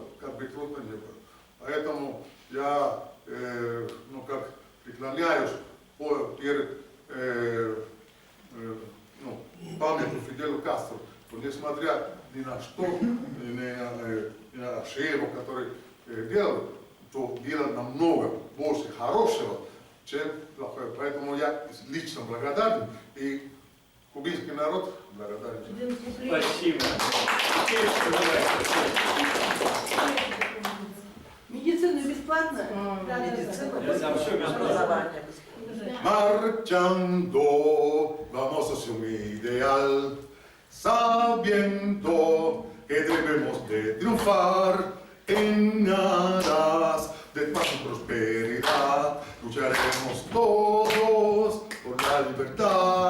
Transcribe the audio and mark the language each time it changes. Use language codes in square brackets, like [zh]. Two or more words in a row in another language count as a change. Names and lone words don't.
[ru] Поэтому я преклоняюсь перед памятью Фиделю Кастро, что несмотря ни на что, ни на ошибку, который делал, то делал намного больше хорошего, чем плохое. Поэтому я лично благодарен, и кубинский народ благодарен. Спасибо. Медицина бесплатная? Там все бесплатно. [es] Marchando, vamos hacia un ideal, sabiendo que debemos de triunfar, en aras de paz y prosperidad. Lucharemos todos por la libertad.